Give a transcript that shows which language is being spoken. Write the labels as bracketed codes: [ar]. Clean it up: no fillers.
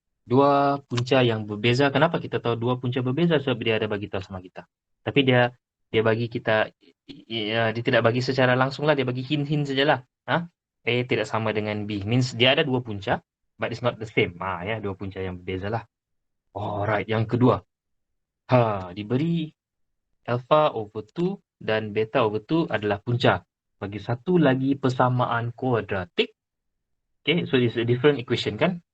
[ms] Dua punca yang berbeza. Kenapa kita tahu dua punca berbeza? Sebab dia ada bagi tahu sama kita. Tapi dia bagi kita, dia tidak bagi secara langsung lah. Dia bagi hint-hint sajalah. A tidak sama dengan B. [en] Means [ms] dia ada dua punca, [en] but it's not the same. [ms] Ya, dua punca yang berbeza lah. Alright, yang kedua. Diberi alpha over 2 dan beta over 2 adalah punca. Bagi satu lagi persamaan kuadratik. [en] Okay, so it's a different equation kan?